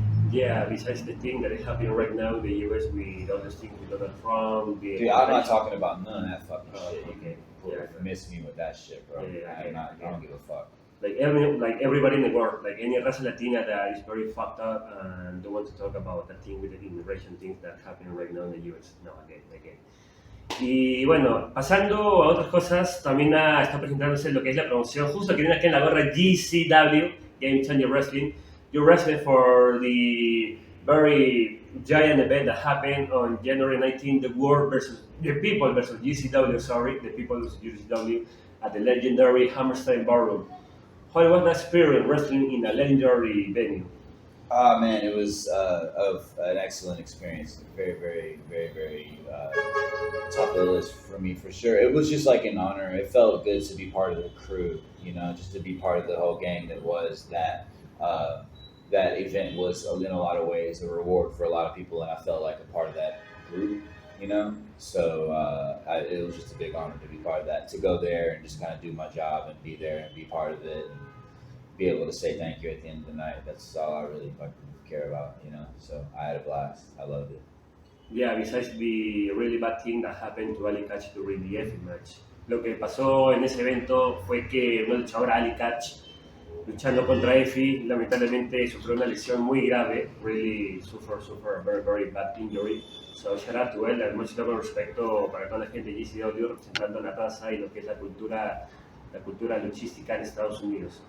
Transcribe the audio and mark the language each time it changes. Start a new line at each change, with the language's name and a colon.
English: Yeah, besides the thing that is happening right now in the US with all those things with Donald Trump. Dude, I'm not talking about none of that fucking shit. You okay. can miss me with that shit, bro. Yeah, I don't give a fuck. Like everybody in the world, like any raza latina that is very fucked up and don't want to talk about that thing with the immigration things that happen right now in the US. No, again.
Spanish: Y bueno, pasando a otras cosas, también está presentándose lo que es la promoción, justo que viene aquí en la gorra GCW, Game Changer Wrestling.
English: You're wrestling for the very giant event that happened on January 19, the people versus GCW, the people versus GCW at the legendary Hammerstein Ballroom. How was that experience wrestling in a legendary venue? Oh man, it was an excellent experience. Very, very, very, very top of the list for me for sure. It was just like an honor. It felt good to be part of the crew, you know, just to be part of the whole gang that was that. That event was, in a lot of ways, a reward for a lot of people, and I felt like a part of that group, you know? So it was just a big honor to be part of that, to go there and just kind of do my job and be there and be part of it and be able to say thank you at the end of the night. That's all I really fucking care about, you know? So I had a blast. I loved it. Yeah, besides the really bad thing that happened to Ali Catch during the Effie match.
Spanish: Lo que pasó en ese evento fue que una luchadora, Ali Catch, luchando contra Effie, lamentablemente sufrió una lesión muy grave,
English: really suffer a very, very bad injury. So shout out to
Spanish: él, mucho con respecto para toda la gente de GCW representando la raza y lo que es la cultura luchística en Estados Unidos.